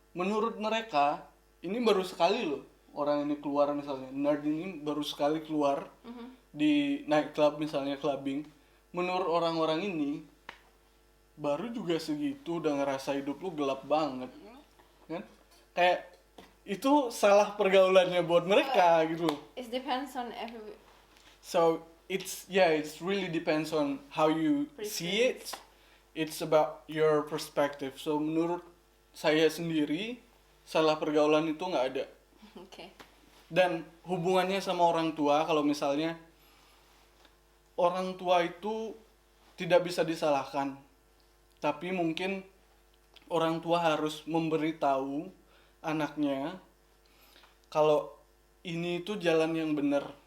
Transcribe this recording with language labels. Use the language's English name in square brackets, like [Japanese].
[Indonesian] Menurut mereka ini baru sekali loh orang ini keluar, misalnya nerd ini baru sekali keluar di night club misalnya, clubbing. Menurut orang-orang ini baru juga segitu udah ngerasa hidup lu gelap banget kan, kayak itu salah pergaulannya buat mereka gitu. [English] It depends on every. So it's really depends on how you see it. It's about your perspective. [Indonesian] So menurut saya sendiri salah pergaulan itu nggak ada. Oke. Dan hubungannya sama orang tua, kalau misalnya orang tua itu tidak bisa disalahkan, tapi mungkin orang tua harus memberitahu anaknya kalau ini itu jalan yang benar.